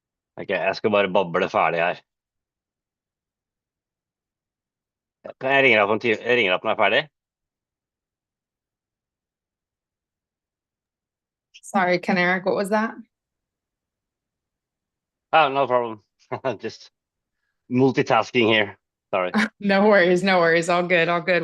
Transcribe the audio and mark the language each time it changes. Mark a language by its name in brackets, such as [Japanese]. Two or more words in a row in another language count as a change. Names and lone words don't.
[Norwegian] Ok, jeg skal bare bable ferdig her. Kan jeg ringe deg jeg ringer deg når jeg er ferdig? [English] Sorry, Keneric, what was that? Oh, no problem. Just multitasking here. Sorry. No worries, no worries. All good, all good.